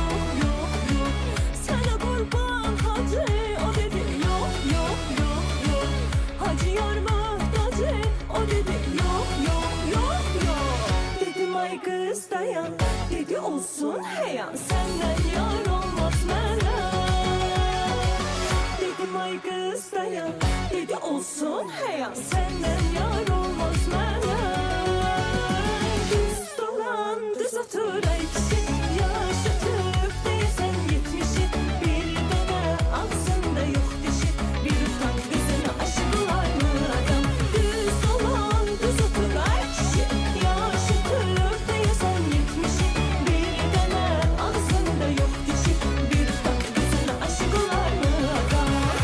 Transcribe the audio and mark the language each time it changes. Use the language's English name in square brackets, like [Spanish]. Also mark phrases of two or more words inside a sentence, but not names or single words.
[Turkish] Sana kurban hacı o dedi yok Hacı yar muhtacı o dedi yok Dedim ay kız dayan dedi olsun heyan senden yar olmaz mənə Dedim ay kız dayan dedi olsun heyan senden yar olmaz mənə [Azerbaijani] Düz dolan düz otur ay kişi yaşatır deyəsən yetmişi Bir dənə ağzında yox dişi [Turkish] bir ufak kızına aşık var mı adam [Azerbaijani] Düz dolan düz otur ay kişi yaşatır deyəsən yetmişi Bir dənə ağzında yox dişi [Turkish] bir ufak kızına aşık var mı adam